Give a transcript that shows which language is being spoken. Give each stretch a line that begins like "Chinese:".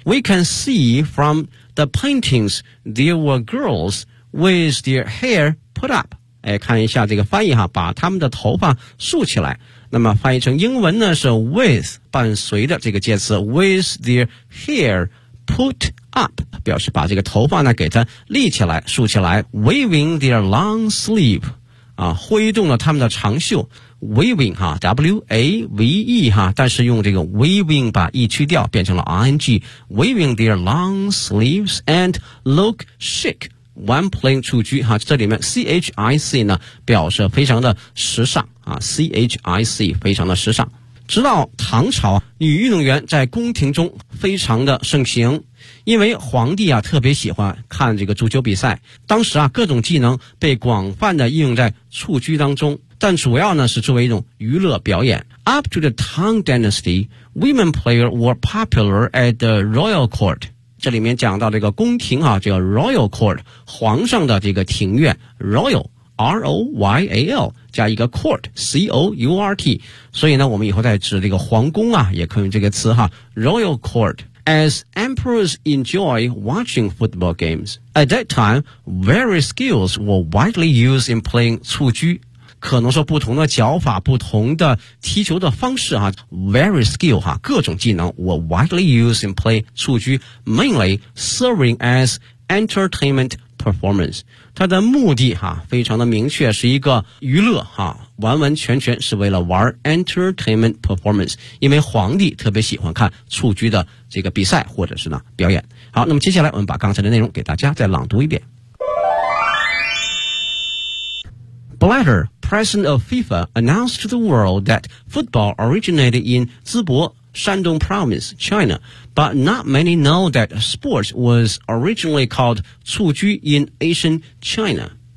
English: We can see from the paintings there were girls with their hair put up.
Chinese: 哎，看一下这个翻译哈，把他们的头发竖起来。那么翻译成英文呢是 with 伴随的这个介词
English: with their hair put up，
Chinese: 表示把这个头发呢给它立起来、竖起来 ，
English: waving their long sleeve，
Chinese: 啊，挥动了他们的长袖。 Waving 哈 ，W-A-V-E 哈，但是用这个 waving 把 e 去掉，变成了 ing，
English: waving their long sleeves and look chic when playing
Chinese: 蹴鞠哈，这里面 chic 呢表示非常的时尚啊 ，chic 非常的时尚。直到唐朝，女运动员在宫廷中非常的盛行，因为皇帝啊特别喜欢看这个足球比赛，当时啊各种技能被广泛的应用在蹴鞠当中。但主要呢是作为一种娱乐表演。
English: Up to the Tang Dynasty, women players were popular at the royal court.
Chinese: 这里面讲到这个宫廷啊，叫 royal court, 皇上的这个庭院 ,royal, R-O-Y-A-L, 加一个 court, C-O-U-R-T。所以呢我们以后再指这个皇宫啊也可以用这个词哈 ,royal court。
English: As emperors enjoy watching football games, at that time, various skills were widely used in playing 蹴鞠。
Chinese: 可能说不同的脚法不同的踢球的方式啊 ,
English: very skill
Chinese: 啊各种技能
English: were widely used in play
Chinese: 蹴鞠
English: mainly serving as entertainment performance.
Chinese: 它的目的啊非常的明确，是一个娱乐啊，完完全全是为了玩
English: entertainment performance,
Chinese: 因为皇帝特别喜欢看蹴鞠的这个比赛或者是呢表演。好，那么接下来我们把刚才的内容给大家再朗读一遍。
English: Blatter, president of FIFA, announced to the world that football originated in Zibo, Shandong Province, China, but not many know that sports was originally called 蹴鞠 in ancient China.